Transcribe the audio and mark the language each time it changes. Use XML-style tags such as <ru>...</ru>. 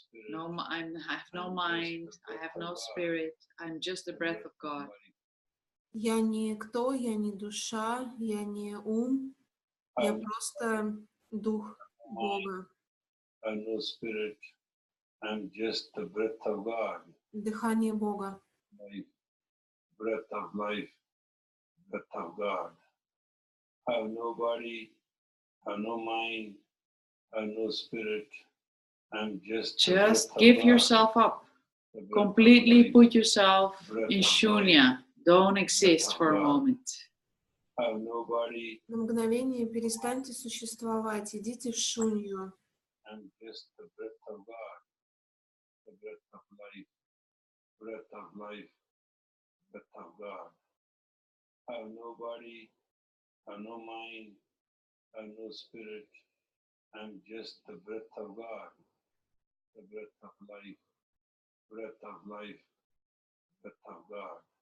<en>No, I have no mind, I have no spirit, I'm just the breath of God.</en> <ru>Я не кто, я не душа, я не ум, я просто дух Бога.</ru> <en>I'm no spirit, I'm just the breath of God.</en> <ru>Дыхание Бога.</ru> <en>Life, breath of life, breath of God. I have no body, I have no mind, I have no spirit. I'm just give yourself up. Completely put yourself in shunya, Don't exist for a moment. Have no body.</en> <ru>На мгновение перестаньте существовать, идите в шунью.</ru> <en>I'm just the breath of God, the breath of life, breath of life, breath of God. Have no body, have no mind, have no spirit. I'm just the breath of God, the breath of life, breath of life, breath of God.</en>